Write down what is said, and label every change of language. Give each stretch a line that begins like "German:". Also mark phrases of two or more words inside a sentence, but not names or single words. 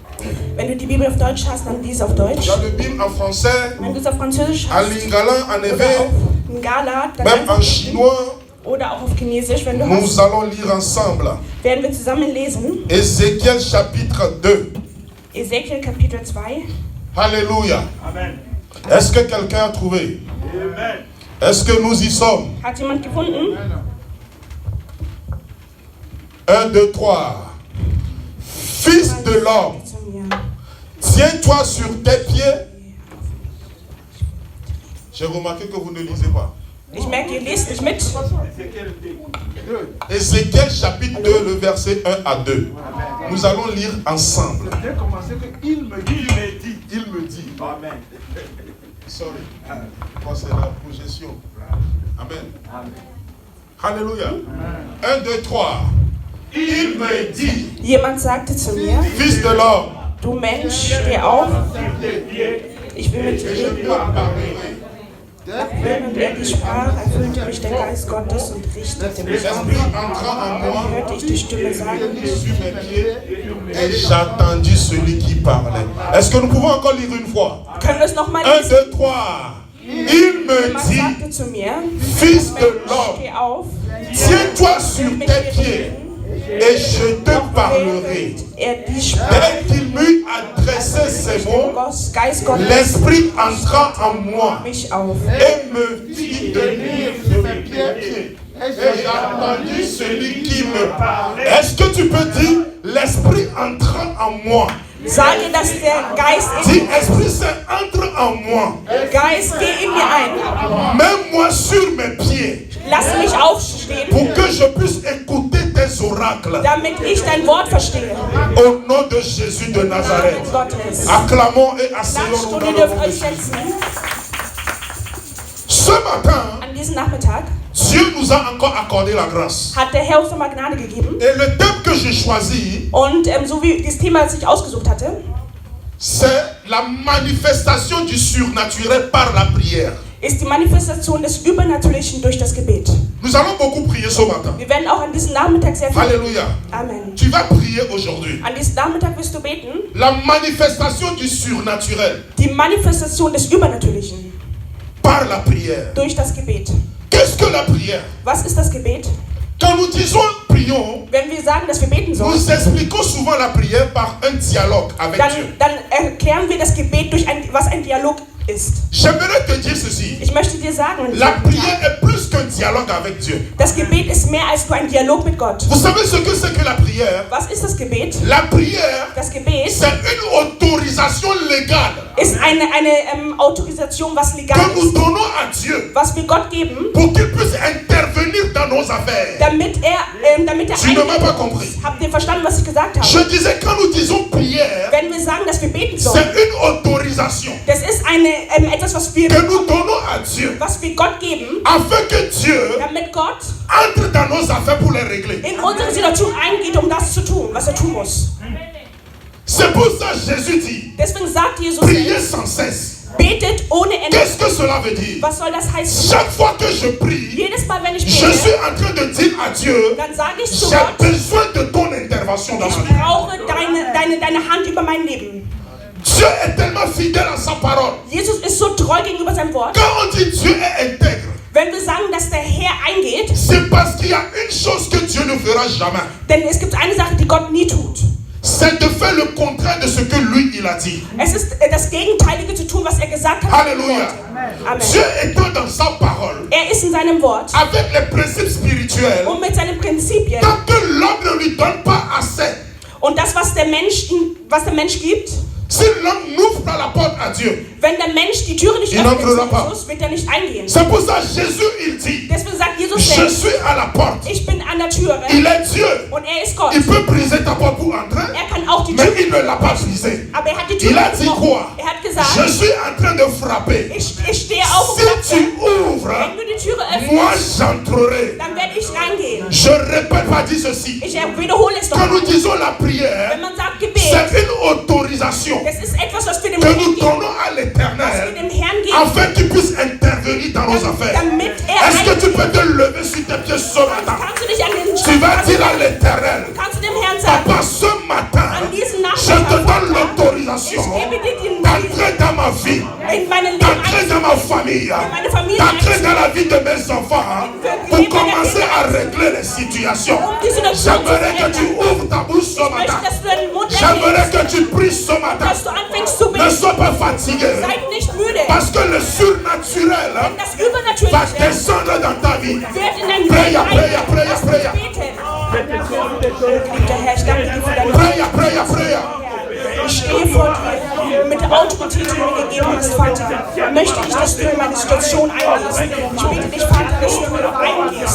German: Wenn du die Bibel auf Deutsch hast, dann lies auf Deutsch.
French: Dans la Bible en français,
German: Wenn du es auf Französisch
French: en
German: hast,
French: lingala, en
German: oder
French: éveil,
German: auf Lingala, dann
French: même en
German: einfach,
French: chinois,
German: oder auch auf Chinesisch, wenn du
French: nous
German: hast,
French: allons lire ensemble.
German: werden wir zusammen lesen.
French: Ézéchiel chapitre 2.
German: Ezekiel Kapitel 2.
French: Alléluia.
German: Amen.
French: Est-ce que quelqu'un a trouvé? Amen. Est-ce que nous y sommes?
German: Hat jemand gefunden? 1, 2, 3.
French: Fils de l'homme,
German: Zu mir.
French: tiens-toi sur tes pieds. J'ai remarqué que vous ne lisez pas.
German: Ich merke, ihr lest nicht mit.
French: Ézéchiel chapitre 2, le verset 1 à 2. Nous allons lire ensemble. J'ai commencé que il me dit. Il me dit. Amen. Sorry. Moi, c'est la projection. Amen. Alléluia. 1, 2, 3. Il me dit,
German: Jemand sagte zu mir,
French: Fils de l'homme,
German: du Mensch, steh auf, ich will mit dir
French: et je
German: reden.
French: parlerai.
German: Während er die sprach, erfüllte mich der Geist Gottes und richtete mich auf.
French: L'esprit entra en moi,
German: Dann hörte ich die Stimme sagen,
French: sur mes pieds, et j'attendis celui qui parlait. Est-ce que nous pouvons encore lire une fois?
German: können wir es nochmal 1, lesen?
French: 2, 3. Il me
German: Jemand
French: dit,
German: sagte zu mir,
French: Fils de
German: Mensch,
French: l'homme,
German: steh auf,
French: tiens-toi sur
German: mit
French: tes
German: mir
French: pieds,
German: reden.
French: et je te parlerai.
German: Während er die sprach,
French: Dès qu'il m'eut adressé ces mots,
German: Geist Gottes
French: l'esprit entra en moi
German: mich auf.
French: et me fit tenir sur mes pieds. Et j'ai entendu celui qui me parlait. Est-ce que tu peux dire, l'esprit entra en moi?
German: Sage, dass der Geist
French: Dis, Esprit Saint, entre en moi.
German: Geist, geh in mir ein.
French: Mets-moi sur mes pieds
German: Lass mich aufstehen,
French: pour que je puisse écouter tes oracles.
German: damit ich dein Wort verstehe.
French: Au nom de Jésus de Nazareth.
German: Namen Gottes.
French: Acclamons et asseyons-nous
German: Klatscht und
French: dans
German: ihr
French: le
German: dürft
French: nom de
German: euch
French: Jésus.
German: setzen.
French: Ce matin,
German: An diesem Nachmittag
French: Dieu nous a encore accordé la grâce.
German: hat der Herr uns nochmal Gnade gegeben.
French: Et le thème que j'ai choisi,
German: Und so wie das Thema, das ich ausgesucht hatte,
French: c'est la manifestation du surnaturel par la prière.
German: ist die Manifestation des Übernatürlichen durch das Gebet.
French: Nous allons beaucoup prier ce matin.
German: Wir werden auch an diesem Nachmittag sehr viel...
French: Alléluia.
German: Amen.
French: Tu vas prier aujourd'hui.
German: An diesem Nachmittag wirst du beten.
French: La manifestation du surnaturel
German: Die Manifestation des Übernatürlichen
French: par la prière.
German: durch das Gebet.
French: Qu'est-ce que la prière?
German: Was ist das Gebet?
French: Quand nous disons prions,
German: Wenn wir sagen, dass wir beten sollen,
French: nous expliquons souvent la prière par un dialogue avec Dieu.
German: dann erklären wir das Gebet durch was ein Dialog ist.
French: J'aimerais te dire ceci.
German: Ich möchte dir sagen,
French: La prière est plus qu'un dialogue avec Dieu.
German: das Gebet ist mehr als nur ein Dialog mit Gott.
French: Vous savez ce que c'est que la prière?
German: Was ist das Gebet?
French: La prière,
German: Das Gebet
French: c'est une autorisation légale
German: ist eine Autorisation, was legal
French: que nous
German: ist,
French: donnons à Dieu
German: was wir Gott geben,
French: pour qu'il puisse intervenir dans nos affaires.
German: damit er
French: Tu ne m'as pas compris.
German: Habt ihr verstanden, was ich gesagt habe?
French: Je disais, quand nous disons prière,
German: Wenn wir sagen, dass wir beten
French: c'est
German: sollen,
French: une autorisation
German: das ist etwas,
French: que nous donnons à Dieu
German: was wir Gott geben,
French: afin que Dieu
German: damit Gott
French: entre dans nos affaires pour les régler.
German: in unsere Situation eingeht, um das zu tun, was er tun muss.
French: C'est pour ça que Jésus dit,
German: Deswegen sagt Jesus,
French: priez sans cesse.
German: betet ohne Ende.
French: Qu'est-ce que cela veut dire?
German: Was soll das heißen?
French: Chaque fois que je prie,
German: Jedes Mal, wenn ich
French: je
German: bete,
French: suis en train de dire à Dieu,
German: dann sage ich zu
French: j'ai
German: Gott,
French: besoin de ton intervention dans ma
German: ich
French: vie.
German: brauche deine Hand über mein Leben.
French: Dieu est tellement fidèle à sa parole.
German: Jesus ist so treu gegenüber seinem Wort.
French: Quand on dit Dieu est intègre,
German: Wenn wir sagen, dass der Herr eingeht,
French: c'est parce qu'il y a une chose que Dieu ne fera jamais.
German: denn es gibt eine Sache, die Gott nie tut.
French: C'est de faire le contraire de ce que lui, il a dit.
German: Es ist das Gegenteilige zu tun, was er gesagt hat.
French: Alléluia.
German: Amen.
French: Dieu étant dans sa parole,
German: Er ist in seinem Wort
French: avec les principes spirituels,
German: und mit seinen Prinzipien.
French: tant que l'homme ne lui donne pas assez,
German: Und das, was der Mensch gibt,
French: si l'homme n'ouvre pas la porte à Dieu,
German: wenn der Mensch die Türe nicht
French: Il
German: öffnet
French: n'entrera
German: zu
French: pas.
German: Jesus, wird er nicht eingehen.
French: c'est pour ça que Jésus, il dit,
German: Deswegen sagt Jesus
French: je
German: selbst,
French: suis à la porte.
German: ich bin an der Türe
French: Il est Dieu.
German: und er ist Gott.
French: Il peut briser ta porte pour entrer,
German: Er kann auch die
French: mais
German: Tür,
French: il ne l'a pas brisée.
German: aber er hat die Tür
French: Il a dit
German: gebrochen.
French: quoi?
German: Er hat
French: Je
German: gesagt,
French: suis en train de frapper.
German: ich stehe auf und
French: Si
German: klopfe.
French: tu ouvres,
German: Wenn du die Türe
French: moi
German: öffnest,
French: j'entrerai.
German: dann werde ich reingehen.
French: Je répète pas dit ceci.
German: Ich wiederhole es
French: Quand
German: noch
French: nous
German: mal.
French: disons la prière,
German: Wenn man sagt
French: c'est
German: Gebet,
French: une autorisation
German: das ist etwas, was wir dem
French: que
German: Herrn
French: nous
German: geben.
French: donnons à
German: Was wir
French: l'Éternel
German: dem Herrn geben,
French: afin qu'il puisse intervenir dans nos affaires.
German: damit
French: Est-ce que tu
German: eingeht.
French: peux te lever sur tes pieds ce matin?
German: Kannst du dich an den
French: Tu vas dire à l'Éternel,
German: kannst du dem Herrn sagen,
French: Papa, ce matin,
German: an diesem
French: je te
German: Nachmittag,
French: donne l'autorisation d'entrer dans ma vie,
German: in meine Leben
French: d'entrer dans ma famille, d'entrer dans la vie de mes enfants, pour commencer à régler les situations. J'aimerais que tu ouvres ta bouche ce
German: Ich möchte,
French: matin.
German: dass du deinen Mund
French: J'aimerais
German: erhebst,
French: que tu pries ce matin.
German: dass du anfängst zu
French: Ne
German: beten.
French: sois pas fatigué.
German: Seid nicht müde.
French: Parce que le surnaturel
German: Denn das
French: va
German: Übernatürliche
French: descendre dans ta vie.
German: wird in dein
English: Pray,
German: Leben
English: pray,
German: eingehen.
English: pray,
German: Lass uns
English: pray.
German: beten. Geliebter Herr, ich danke dir für deine
English: Pray.
German: Ich stehe vor dir mit der Autorität, die du mir gegeben hast, Vater. Möchte ich, dass du in meine Situation eingehst. Ich bitte dich, Vater, dass du eingehst.